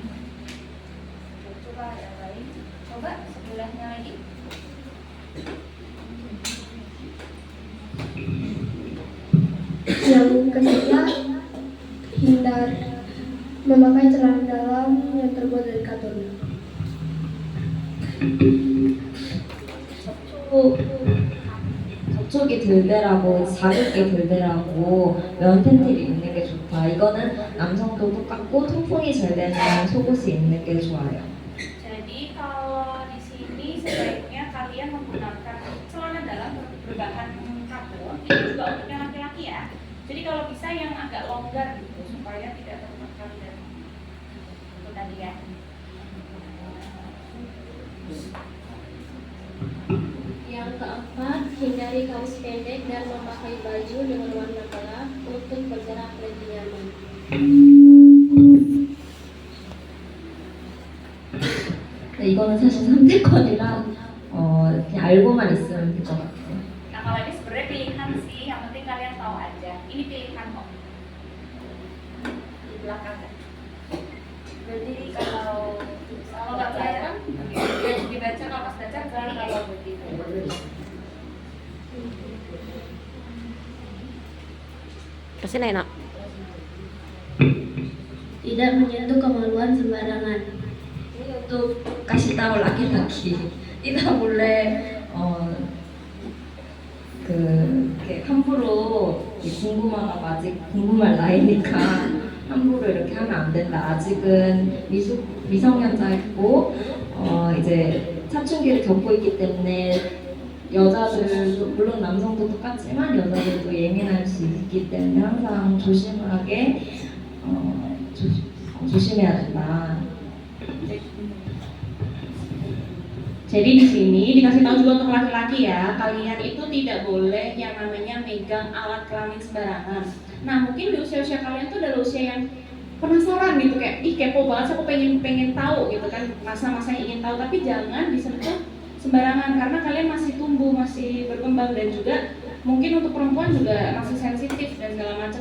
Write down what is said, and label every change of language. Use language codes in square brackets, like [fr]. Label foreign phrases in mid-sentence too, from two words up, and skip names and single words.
[id] Coba yang lain, coba sebelahnya lagi. Yang ketiga, hindar memakai celana dalam yang terbuat dari katun. [ko] 접촉이 덜 되라고, 자극이 덜 되라고 면 팬티를 입는 게 좋다. 이거는 남성도 똑같고 통풍이 잘 되는 속옷이 입는 게 좋아요. [id] Jadi kalau di sini sebaiknya kalian menggunakan celana dalam berbahan katun. Ini juga untuk yang laki-laki ya. Jadi kalau bisa yang agak longgar gitu supaya tidak tertekan dan itu tadi ya. Yang keempat, hindari kaos pendek dan memakai baju dengan warna gelap untuk bergerak lebih nyaman. [ko] 이거는 사실 선택권이라 그냥 알고만 있으면 될 것 같아요. [id] Nah kalau ini sebenarnya pilihan sih, yang penting kalian tahu aja. Ini pilihan kok. Di belakang kan. Jadi kalau nggak kelihatan, dibaca kalau pas baca kelihatan kalau begitu. Terus ini enak. Tidak menyentuh kemaluan sembarangan. Ini untuk kasih tahu laki-laki. Tidak boleh [ko] 이렇게 함부로 궁금하다고 아직 궁금할 나이니까 함부로 이렇게 하면 안 된다. 아직은 미성년자이고 이제 사춘기를 겪고 있기 때문에 여자들 물론 남성도 똑같지만 여자들도 예민할 수 있기 때문에 항상 조심하게 조심해야 된다. [id] Jadi di sini dikasih tahu juga untuk laki-laki ya, kalian itu tidak boleh yang namanya megang alat kelamin sembarangan. Nah mungkin di usia-usia kalian tuh adalah usia yang penasaran gitu, kayak ih kepo banget, aku pengen tahu gitu kan, masa-masa yang ingin tahu, tapi jangan disentuh sembarangan karena kalian masih tumbuh, masih berkembang, dan juga mungkin untuk perempuan juga masih sensitif dan segala macam.